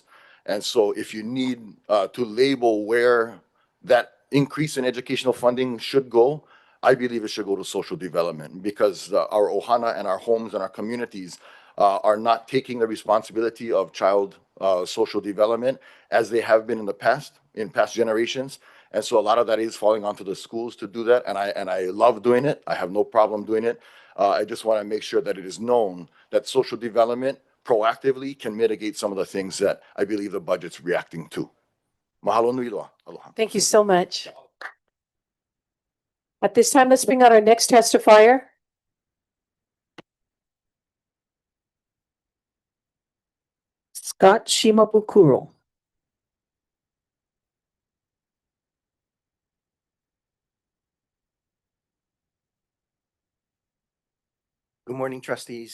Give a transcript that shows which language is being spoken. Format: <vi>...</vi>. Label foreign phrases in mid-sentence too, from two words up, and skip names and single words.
<en>And so if you need to label where that increase in educational funding should go, I believe it should go to social development because our ohana and our homes and our communities are not taking the responsibility of child social development as they have been in past generations. And so a lot of that is falling onto the schools to do that. And I love doing it. I have no problem doing it. I just want to make sure that it is known that social development proactively can mitigate some of the things that I believe the budget's reacting to.</en> <haw>Mahalo nui loa. Aloha.</haw> <en>Thank you so much. At this time, let's bring out our next testifier. Scott Shimabukuro. Good morning, trustees.</en>